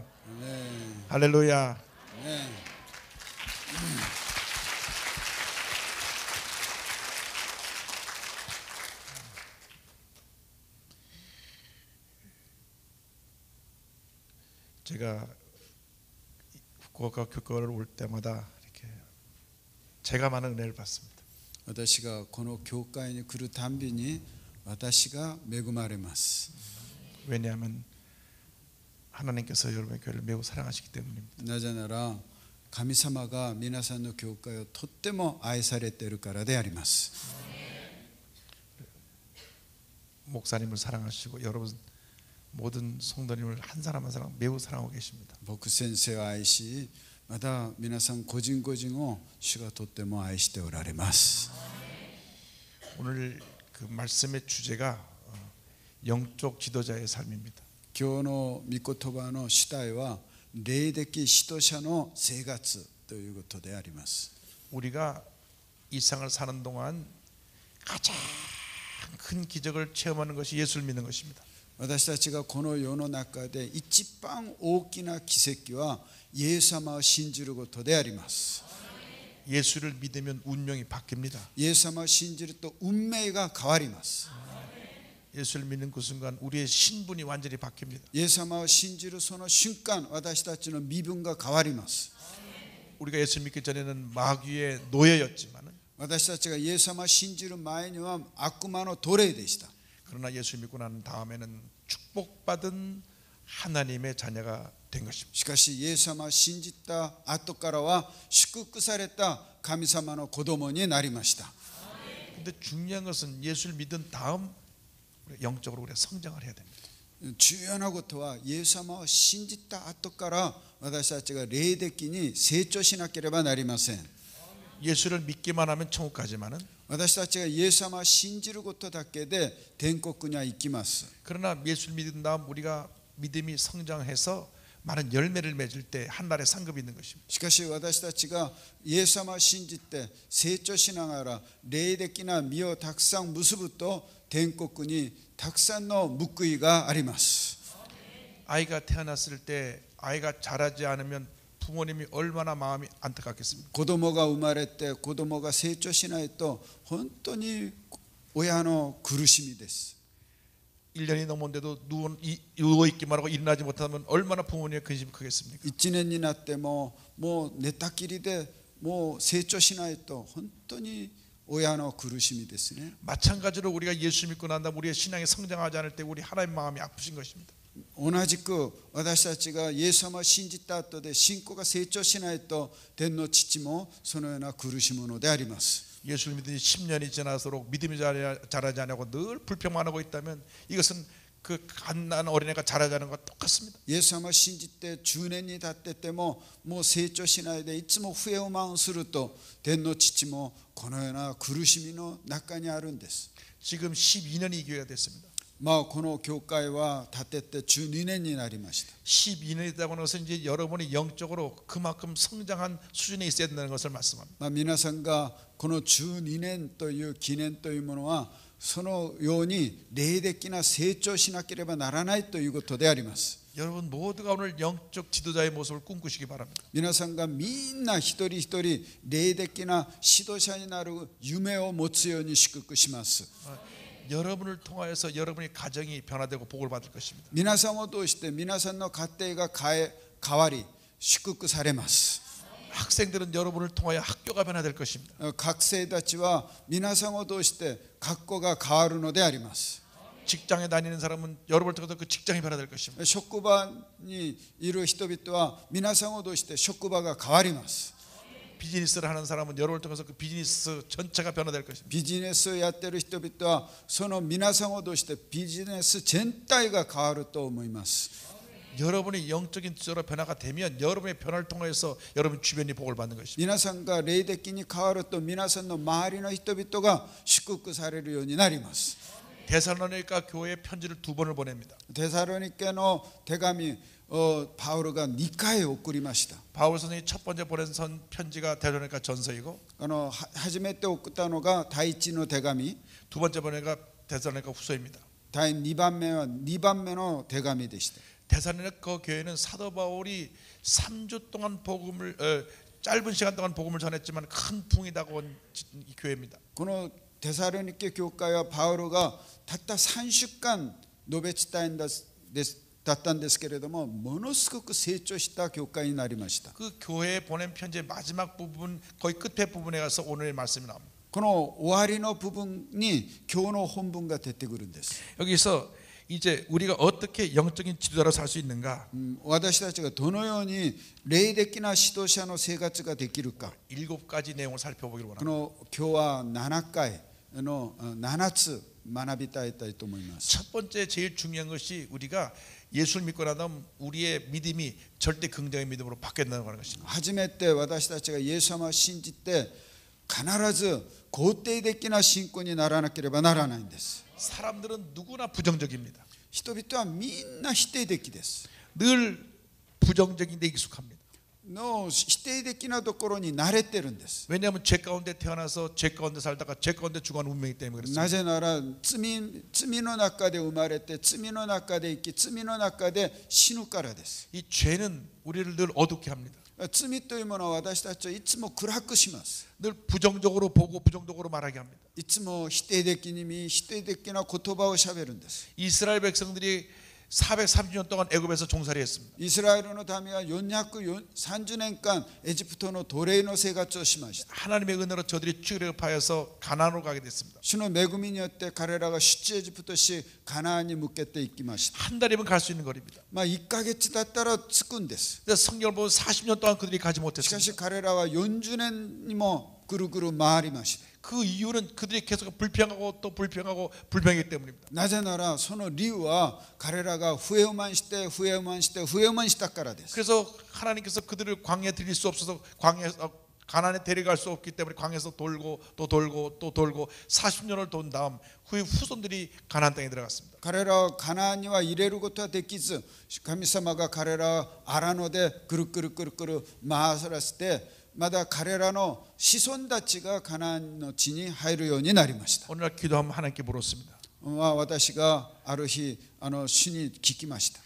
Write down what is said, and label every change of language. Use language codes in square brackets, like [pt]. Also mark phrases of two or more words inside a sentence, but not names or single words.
[ko] ハレルヤ。제가福岡教会 올 때마다 이렇게 제가 많은 은혜를 받습니다. [ja] 私がこの教会に来るたんびに私が恵まれます。 [ko] 왜냐하면 하나님께서 여러분의 교회를 매우 사랑하시기 때문입니다. [ja] なぜなら神様が皆さんの教会をとっても愛されているからであります。 [ko] 목사님을 사랑하시고 여러분 모든 성도님을 한 사람 한 사람 매우 사랑하고 계십니다. [ja] 牧先生を愛し、また皆さん個人個人を主がとっても愛しておられます。 [ko] 오늘 그 말씀의 주제가 영적 지도자의 삶입니다. [ja] 今日の御言葉の主題は霊的指導者の生活ということであります。 [ko] 우리가 이 세상을 사는 동안 가장 큰 기적을 체험하는 것이 예수를 믿는 것입니다. [ja] 私たちがこの世の中で一番大きな奇跡はイエス様を信じることであります。 [ko] 예수를 믿으면 운명이 바뀝니다. [ja] イエス様を信じると運命が変わります。 [ko] 예수를 믿는 그 순간 우리의 신분이 완전히 바뀝니다. [ja] イエス様を信じるその瞬間、私たちの身分が変わります。 [ko] 우리가 예수 믿기 전에는 마귀의 노예였지만 [ja] 私たちがイエス様を信じる前には悪魔の奴隷でした。 [ko] 그러나 예수 믿고 난 다음에는 축복받은 하나님의 자녀가 된 것입니다. [ja] しかしイエス様を信じた後からは祝福された神様の子供になりました。 [ko] 근데 중요한 것은 예수를 믿은 다음 영적으로 우리가 성장을 해야 됩니다. [ja] 重要なことはイエス様を信じた後から私たちが霊的に成長しなければなりません。 [ko] 예수를 믿기만 하면 천국 가지만은 [ja] 私たちがイエス様を信じることだけで天国には行きます。 [ko] 그러나 예수를 믿은 다음 우리가 믿음이 성장해서 많은 열매를 맺을 때 한 날의 상급이 있는 것입니다. [ja] しかし私たちがイエス様を信じて成長しながら霊的な実をたくさん結ぶと天国にたくさんの報いがあります。 [ko] 아이가 태어났을 때 아이가 자라지 않으면 부모님이 얼마나 마음이 안타깝겠습니까? [ja] 子供が生まれて子供が成長しないと本当に親の苦しみです。 [ko] 1년이 넘었는데도 누워있기만 하고 일어나지 못하면 얼마나 부모님의 근심이 크겠습니까? [ja] 1 年になってももう寝たきりでもう成長しないと本当に親の苦しみですね。 [ko] 마찬가지로 우리가 예수 믿고 난 다음 우리의 신앙이 성장하지 않을 때 우리 하나님 마음이 아프신 것입니다. [ja] 同じく私たちがイエス様を信じた後で信仰が成長しないと天の父もそのような苦しむのであります。 [ko] 예수를 믿은 지 10년이 지나도록 믿음이 자라지 않고 늘 불평만하고 있다면 이것은 그 갓난 어린애가 자라지 않은 것과 똑같습니다. [ja] イエス様を信じて10年に経っててももう成長しないでいつも不平不満すると天の父もこのような苦しみの中にあるんです。 [ko] 지금 12년이 이 교회가 됐습니다. [ja] この教会は建てて12年になりました。 [ko] 12년이 됐다고 하는 것은 이제 여러분이 영적으로 그만큼 성장한 수준에 있어야 된다는 것을 말씀합니다. [ja] 皆さんがこの12年という記念というものはそのように霊的な成長しなければならないということであります。 [ko] 여러분 모두가 오늘 영적 지도자의 모습을 꿈꾸시기 바랍니다. [ja] 皆さんがみんな一人一人霊的な指導者になる夢を持つように祝福します。 [ko] 여러분을 통하여서 여러분의 가정이 변화되고 복을 받을 것입니다. [ja] 皆さんを通して皆さんの家庭が変わり祝福されます。 [ko] 학생들은 여러분을 통하여 학교가 변화될 것입니다. [ja] 学生たちは皆さんを通して学校が変わるのであります。 [ko] 직장에 다니는 사람은 여러분을 통해서 그 직장이 변화될 것입니다. [ja] 職場にいる人々は皆さんを通して職場が変わります。 [ko] 비즈니스를 하는 사람은 여러분을 통해서 그 비즈니스 전체가 변화될 것입니다. [ja] ビジネスをやっている人々はその皆さんを通してビジネス全体が変わると思います。 [ko] 여러분이 영적인 지도로 변화가 되면 여러분의 변화를 통해서 여러분 주변이 복을 받는 것입니다. [ja] 皆さんが霊的に変わると皆さんの周りの人々が祝福されるようになります。 [ko] 데살로니가 교회에 편지를 2번을 보냅니다. [ja] テサロニケの手紙をパウロが2回送りました。 [ko] 바울 선생이 첫 번째 보낸 편지가 데살로니가 전서이고 [ja] 初めて送ったのが第一の手紙、 [ko] 두 번째 보낸가 데살로니가 후서입니다. [ja] 第2番目は2番目の手紙でした。 [ko] 데살로니가 교회는 사도 바울이 3주 동안 복음을 짧은 시간 동안 복음을 전했지만 큰 풍이 다가온 교회입니다. [ja] このテサロニケ教会はパウロがたった3週間述べ伝えだったんですけれども、ものすごく成長した教会になりました。 [ko] 그 교회에 보낸 편지의 마지막 부분 거의 끝에 부분에 가서 오늘의 말씀이 나옵니다. [ja] この終わりの部分に今日の本文が出てくるんです。 [ko] 여기서 이제 우리가 어떻게 영적인 지도자로 살 수 있는가? [ja] 私たちがどのように霊的な指導者の生活ができるか。 [ko] 7가지 내용을 살펴보기를 [ja] こ [ko] 원합니다. [ja] の今日は7回の7つ学びたいと思います。 [ko] 첫 번째 제일 중요한 것이 우리가 예수를 믿고 나면 우리의 믿음이 절대 긍정의 믿음으로 바뀌었다는 것입니다. [ja] 初めて私たちがイエス様を信じて必ず肯定的な信仰にならなければならないんです。 [ko] 사람들은 누구나 부정적입니다. [ja] 人々はみんな否定的です。 [ko] 늘 부정적인 데 익숙합니다. [ja] の否定的なところに慣れてるんです。 [ko] 왜냐하면 죄 가운데 태어나서 죄 가운데 살다가 죄 가운데 죽어가는 운명이기 때문에 그렇습니다. [ja] なぜなら罪の中で生まれて罪の中で生き罪の中で死ぬからです。 [ko] 이 죄는 우리를 늘 어둡게 합니다. [ja] 罪というものは私たちはいつも暗くします。 [ko] 늘 부정적으로 보고 부정적으로 말하게 합니다. [ja] いつも否定的に見否定的な言葉をしゃべるんです。 [ko] 이스라엘 백성들이 430년 동안 애굽에서 종살이 했습니다. [ja] イスラエルの民は430年間エジプトの奴隷の生活をしました。 [ko] 하나님의 은혜로 저들이 출애굽하여서 가나안으로 가게 됐습니다. [ja] 主の恵みによって彼らが出エジプトしカナンに向けて行きました。 [ko] 한 달이면 갈 수 있는 거리입니다. [ja] 1 ヶ月だったら着くんです。 [ko] 근데 성경을 보면 40년 동안 그들이 가지 [ja] しかし [ko] 못했습니다. [ja] 彼らは40年にもぐるぐる回りました。 [ko] 그 이유는 그들이 계속 불평하고 또 불평하고 불평이기 때문입니다. [ja] なぜならその理由は彼らが不平満して不平満して不平満したからです。 [ko] 그래서 하나님께서 그들을 광야에 들일 수 없어서 광야에서 가나안에 데려갈 수 없기 때문에 광야에서 돌고 또 돌고 또 돌고 40년을 돈 다음 그 후손들이 가나안 땅에 들어갔습니다. [ja] 彼らはカナンには入れることはできず、神様が彼らを荒野でくるくるくるくる回らせて、まだ彼らの子孫たちがカナンの地に入るようになりました。 [ko] 오늘날 기도하면 하나님께 물었습니다. [ja] 私がある日主に聞きました。